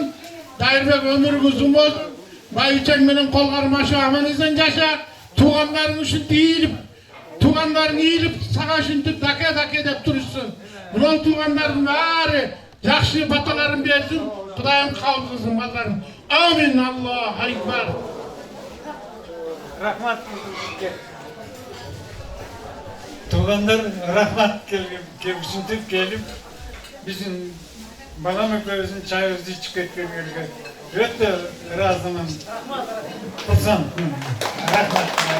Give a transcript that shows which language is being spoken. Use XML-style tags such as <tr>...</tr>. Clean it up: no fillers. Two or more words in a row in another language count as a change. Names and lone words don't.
<ky>Дайырбек өмүрүң узун болсун. Байбичең менен кол кармашып аман эсен жаша. Туугандарың ийилип, сага ушинтип даке деп турушсун. Мына туугандардын баары жакшы баталарын берсин. Кудайым кабыл кылсын балдарым.</ky> <ar>آمين. الله أكبر.</ar> <ky>Рахмат. Туугандар рахмат ушинтип келип биздин балам экөөбүздүн чайыбызды ичип кеткенге өтө ыраазымын. Курсам. Рахмат.</ky>